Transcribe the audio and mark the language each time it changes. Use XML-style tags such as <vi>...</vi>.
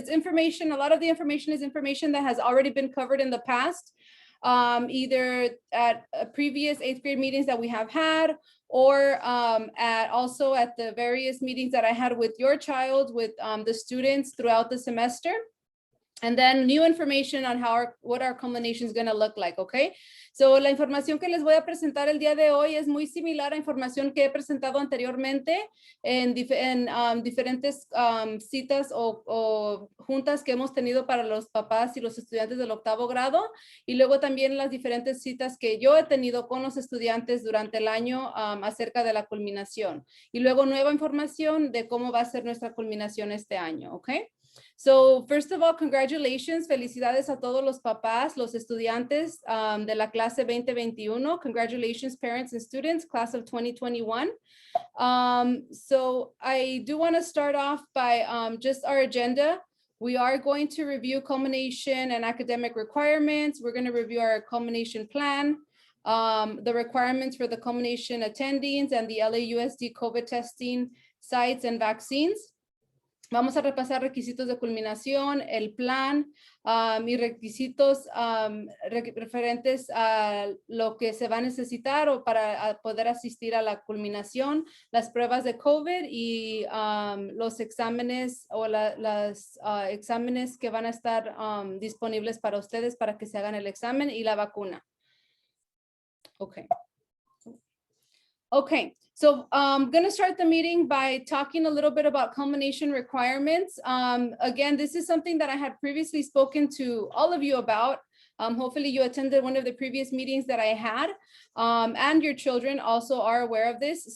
<en>It's information, a lot of the information is information that has already been covered in the past, either at previous 8th grade meetings that we have had, or also at the various meetings that I had with your child, with the students throughout the semester. And then new information on what our culmination is going to look like, okay?</en> <es>So la información que les voy a presentar el día de hoy es muy similar a información que he presentado anteriormente en diferentes citas o juntas que hemos tenido para los papás y los estudiantes del 8º grado, y luego también las diferentes citas que yo he tenido con los estudiantes durante el año acerca de la culminación. Y luego nueva información de cómo va a ser nuestra culminación este año, okay?</es> <en>So first of all, congratulations,</en> <es>felicidades a todos los papás, los estudiantes de la clase 2021.</es> <en>Congratulations, parents and students, class of 2021. So I do want to start off by just our agenda. We are going to review culmination and academic requirements. We're going to review our culmination plan, the requirements for the culmination attendees and the LAUSD COVID testing sites and vaccines.</en> <es>Vamos a repasar requisitos de culminación, el plan y requisitos referentes a lo que se va a necesitar o para poder asistir a la culminación, las pruebas de COVID y los exámenes o los exámenes que van a estar disponibles para ustedes para que se hagan el examen y la vacuna.</es> <en>Okay. Okay, so I'm going to start the meeting by talking a little bit about culmination requirements. Again, this is something that I had previously spoken to all of you about. Hopefully you attended one of the previous meetings that I had, and your children also are aware of this.</en>